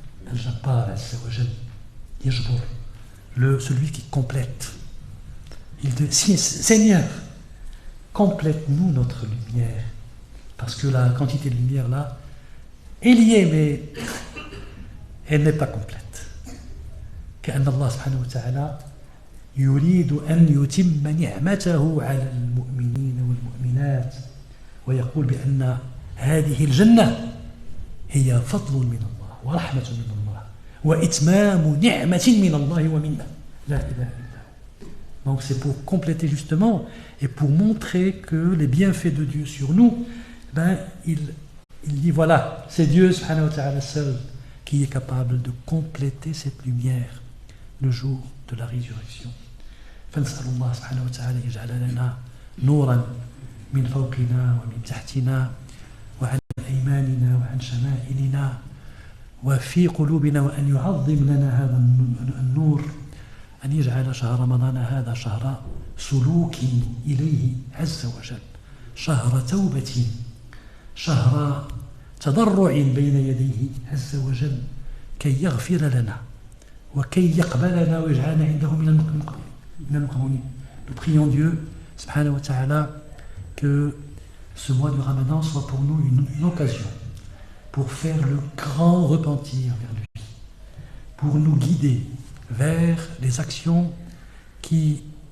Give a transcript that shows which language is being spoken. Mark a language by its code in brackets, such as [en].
[fr] Al-Jabbar, Yajbur. Celui qui complète. Il dit, Seigneur, complète-nous notre lumière. Parce que la quantité de lumière là, elle y est, mais elle n'est pas complète. [ar] كأن الله سبحانه وتعالى يريد أن يتم نعمته على المؤمنين والمؤمنات ويقول بأن هذه الجنة هي فضل من الله ورحمة من الله وإتمام نعمة من الله ومنا لا إله إلا هو. [fr] Donc c'est pour compléter justement et pour montrer que les bienfaits de Dieu sur nous, il dit voilà, c'est Dieu subhanahu wa ta'ala seul qui est capable de compléter cette lumière le jour de la résurrection. [ar] فنسأل الله سبحانه وتعالى يجعل لنا نورا من فوقنا ومن تحتنا وعن أيماننا وعن شمائلنا وفي قلوبنا وأن يعظم لنا هذا النور أن يجعل شهر رمضان هذا شهر سلوك إليه عز وجل شهر توبة شهر تضرع بين يديه عز وجل كي يغفر لنا وكي يقبلنا ويجعلنا عنده من المقبولين. [fr] Nous prions Dieu subhanahu wa ta'ala que ce mois du Ramadan soit pour nous une occasion pour faire le grand repentir vers lui, pour nous guider vers les actions qui